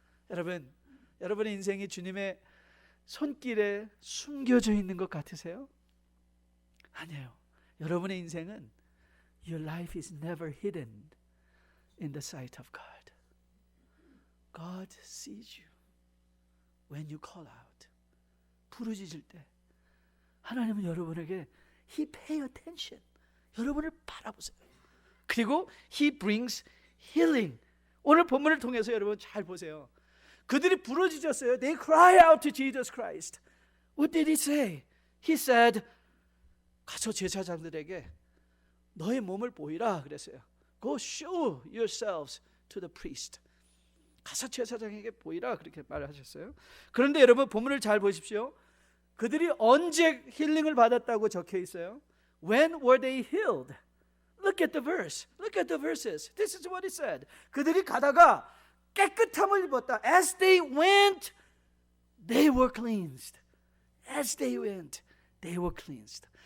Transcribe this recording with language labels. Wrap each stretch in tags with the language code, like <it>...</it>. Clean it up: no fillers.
<ko>여러분, 여러분의 인생이 주님의 손길에 숨겨져 있는 것 같으세요? 아니에요. 여러분의 인생은</ko> <en>Your life is never hidden in the sight of God. God sees you when you call out.</en> <ko>부르짖을 때 하나님은 여러분에게</ko> <en>He pay attention.</en> <ko>여러분을 바라보세요. 그리고</ko> <en>He brings healing.</en> <ko>오늘 본문을 통해서 여러분 잘 보세요. 그들이 부르짖었어요.</ko> <en>They cry out to Jesus Christ. What did He say? He said,</en> <ko>가서 제사장들에게 너의 몸을 보이라 그랬어요.</ko> <en>Go show yourselves to the priest.</en> <ko>가서 제사장에게 보이라 그렇게 말하셨어요. 그런데 여러분 본문을 잘 보십시오. 그들이 언제 힐링을 받았다고 적혀 있어요?</ko> <en>When were they healed? Look at the verse. Look at the verses. This is what it said.</en> <ko>그들이 가다가 깨끗함을 입었다.</ko> <en>As they went, they were cleansed. As they went, they were cleansed.</en>